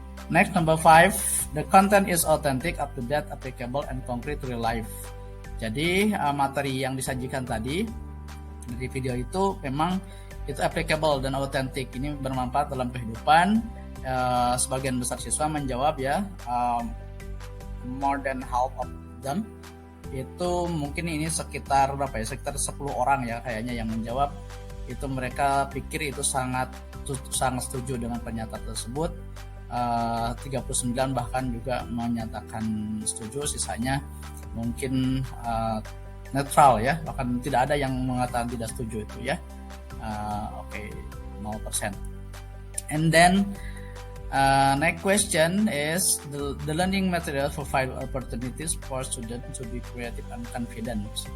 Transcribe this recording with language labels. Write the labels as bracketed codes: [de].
[en] Next, number 5, the content is authentic, up to date, applicable, and concrete to real life. [id] Jadi materi yang disajikan tadi dari video itu memang itu applicable dan authentic, ini bermanfaat dalam kehidupan. Sebagian besar siswa menjawab ya, [en] more than half of them. [id] Itu mungkin ini sekitar berapa ya, sekitar 10 orang ya kayaknya yang menjawab. Itu mereka pikir itu sangat setuju dengan pernyataan tersebut. 39 bahkan juga menyatakan setuju, sisanya mungkin netral ya, bahkan tidak ada yang mengatakan tidak setuju itu ya. Oke, 0%. [en] And then next question is the learning material provide opportunities for students to be creative and confident.